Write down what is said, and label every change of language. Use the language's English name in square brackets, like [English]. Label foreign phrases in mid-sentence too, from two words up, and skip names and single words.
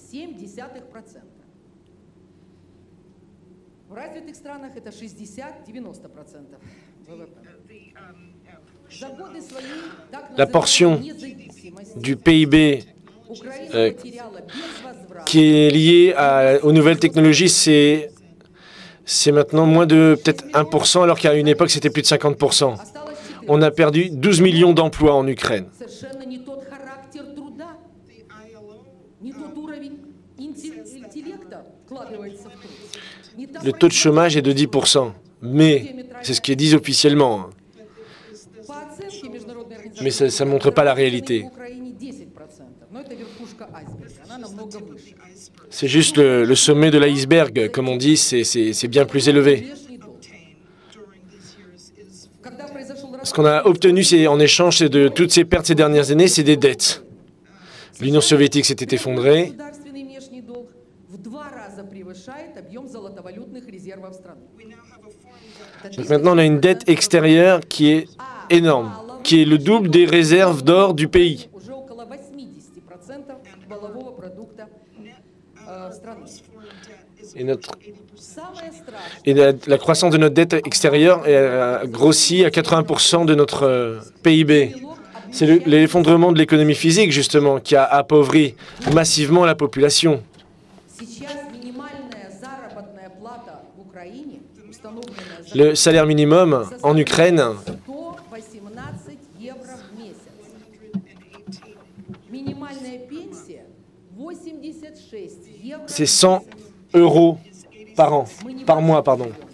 [French] La portion du PIB qui est liée aux nouvelles technologies, c'est c'est maintenant moins de peut-être 1%, alors qu'à une époque, c'était plus de 50%. On a perdu 12 millions d'emplois en Ukraine. [Russian] Совершенно не тот характер труда, не тот уровень интеллекта вкладывается в труд. Не та [French] Le taux de chômage est de 10%, mais c'est ce qui est dit officiellement. [Russian] По оценке Международной организации [French] Mais ça ne montre pas la réalité. [Russian] в Украине 10%, но это верхушка айсберга, она намного выше. [French] C'est juste le sommet de l'iceberg, comme on dit, c'est bien plus élevé. [Russian] Внешний долг. Когда произошел [French] Ce qu'on a obtenu en échange de toutes ces pertes ces dernières années, c'est des dettes. L'Union soviétique s'était effondrée. [Russian] государственный внешний долг в 2 раза превышает объем золотовалютных резервов страны. [French] Donc maintenant, on a une dette extérieure qui est énorme, qui est le double des réserves d'or du pays. [Russian] Уже около 80% валового продукта страны. [French] Et la croissance de notre dette extérieure a grossi à 80% de notre PIB. C'est l'effondrement de l'économie physique, justement, qui a appauvri massivement la population. Le salaire minimum en Ukraine, c'est 100 € par an, par mois, pardon.